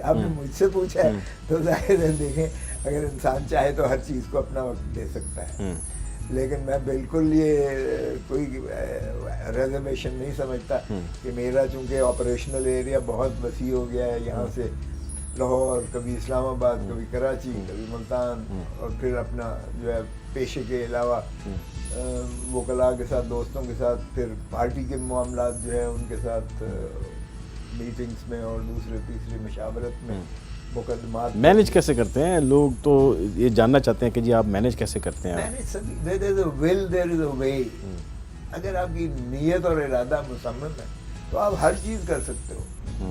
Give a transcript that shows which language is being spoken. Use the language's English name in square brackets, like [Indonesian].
[Urdu] آپ نے مجھ سے پوچھا ہے تو ظاہر ہے دیکھیں اگر انسان چاہے تو ہر چیز کو اپنا وقت دے سکتا ہے, لیکن میں بالکل یہ کوئی ریزرویشن نہیں سمجھتا کہ میرا چونکہ آپریشنل ایریا بہت وسیع ہو گیا ہے, یہاں سے لاہور, کبھی اسلام آباد, کبھی کراچی, کبھی ملتان, اور پھر اپنا جو ہے پیشے کے علاوہ وکلاء کے ساتھ, دوستوں کے ساتھ, پھر پارٹی کے معاملات جو ہے ان کے ساتھ میٹنگز میں اور دوسرے تیسرے مشاورت میں مقدمات. مینیج کیسے کرتے ہیں لوگ؟ تو یہ جاننا چاہتے ہیں کہ جی آپ مینیج کیسے کرتے ہیں؟ [English] There is a will, there is a way. [Urdu] اگر آپ کی نیت اور ارادہ مصمم ہے تو آپ ہر چیز کر سکتے ہو.